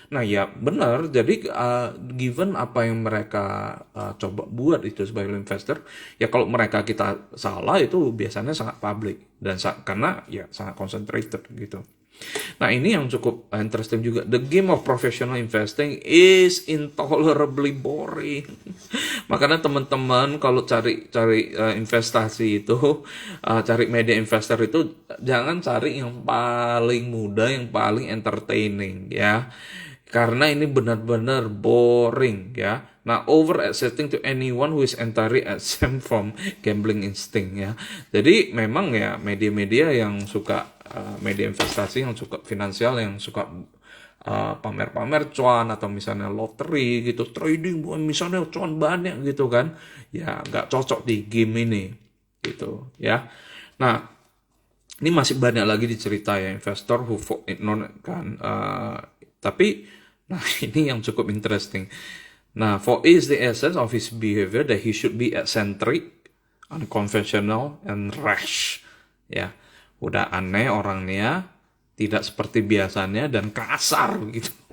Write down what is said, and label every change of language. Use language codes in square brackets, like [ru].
[id] Nah ya benar, jadi given apa yang mereka coba buat itu sebagai investor, ya kalau mereka kita salah itu biasanya sangat public dan karena ya sangat concentrated gitu. Nah ini yang cukup interesting juga. [en] The game of professional investing is intolerably boring. [id] Makanya teman-teman kalau cari investasi itu, cari media investor itu jangan cari yang paling mudah, yang paling entertaining ya. Karena ini benar-benar boring ya. [en] Nah, over accepting to anyone who is entirely exempt from gambling instinct ya. [id] Jadi memang ya media-media yang suka media investasi yang suka finansial yang suka pamer-pamer cuan atau misalnya lottery gitu, trading misalnya cuan banyak gitu kan, ya nggak cocok di game ini gitu ya. Nah, ini masih banyak lagi dicerita ya [en] investor who ignore [id] kan, tapi nah ini yang cukup interesting. [en] Nah, for is the essence of his behavior that he should be eccentric, unconventional, and rash. [id] Ya, udah aneh orangnya, tidak seperti biasanya dan kasar gitu.